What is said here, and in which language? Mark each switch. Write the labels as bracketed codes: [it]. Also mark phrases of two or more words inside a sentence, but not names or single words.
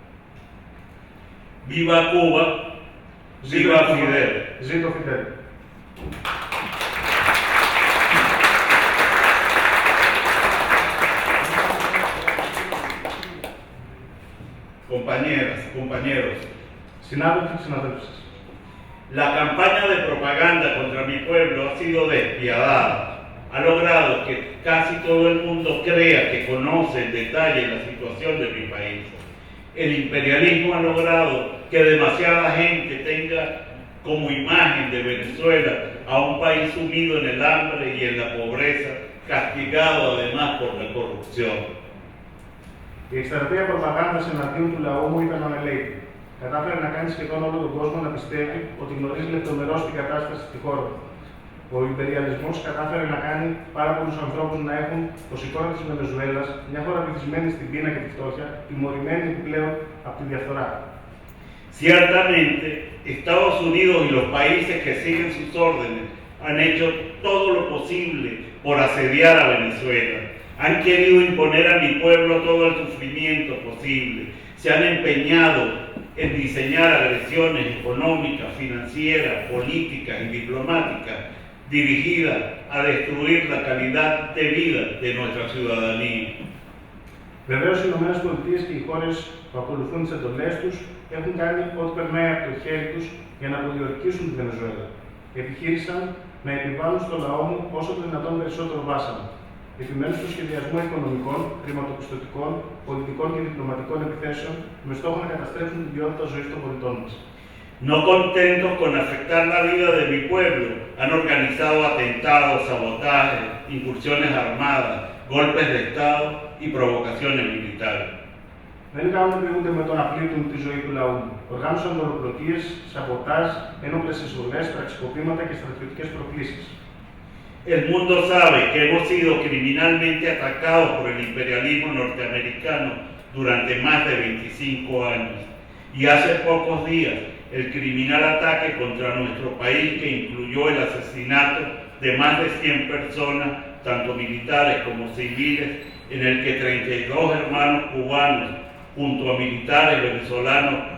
[es] Viva Cuba, viva Fidel. [el] Ζήτω Φιντέλ. [es] Compañeras, compañeros, [el] Συνάδελφοι και συναδέλφοι, [es] la campaña de propaganda contra mi pueblo ha sido despiadada. Ha logrado que casi todo el mundo crea que conoce en detalle la situación de mi país. El imperialismo ha logrado que demasiada gente tenga como imagen de Venezuela a un país sumido en el hambre y en la pobreza, castigado además por la corrupción. [el] η εκστρατεία προπαγάνδας εναντίον του λαού μου ήταν ανελαίτη. Κατάφερε να κάνει σχεδόν όλο τον κόσμο να πιστεύει ότι γνωρίζει λεπτομερώς την κατάσταση στη χώρα του. Ο υπεριαλισμός κατάφερε να κάνει πάρα πολλούς ανθρώπους να έχουν ως εικόνα της Βενεζουέλας μια χώρα βυθισμένη στην πείνα και τη φτώχεια, τιμωρημένη επιπλέον από τη διαφθορά. [es] Ciertamente, Estados Unidos y los países que siguen sus órdenes han hecho todo lo posible por asediar a Venezuela. Han querido imponer a mi pueblo todo el sufrimiento posible. Se han empeñado en diseñar agresiones económicas, financieras, políticas y diplomáticas dirigidas a destruir la calidad de vida de nuestra ciudadanía. [el] Βεβαίως, οι ΗΠΑ και οι χώρες που ακολουθούν τις εντολές τους έχουν κάνει ό,τι περνάει από το χέρι τους για να αποδιορκήσουν τη Βενεζουέλα. Επιχείρησαν να επιβάλλουν στο λαό μου όσο το δυνατόν περισσότερο βάσανο. Επιμένουν στο σχεδιασμό οικονομικών, χρηματοπιστωτικών, πολιτικών και διπλωματικών επιθέσεων με στόχο να καταστρέψουν την ποιότητα ζωής των πολιτών μας. [es] No contentos con afectar la vida de mi pueblo, han organizado atentados, sabotajes, incursiones armadas, golpes de Estado y provocaciones militares. [el] Δεν ικανοποιούνται με το να πλήττουν τη ζωή του λαού. Οργάνωσαν δολοπλοκίες, σαμποτάζ, ένοπλες εισβολές, πραξικοπήματα και στρατιωτικές προκλήσεις. [es] El mundo sabe que hemos sido criminalmente atacados por el imperialismo norteamericano durante más de 25 años. Y hace pocos días, el criminal ataque contra nuestro país que incluyó el asesinato de más de 100 personas, tanto militares como civiles, en el que 32 hermanos cubanos, junto a militares venezolanos,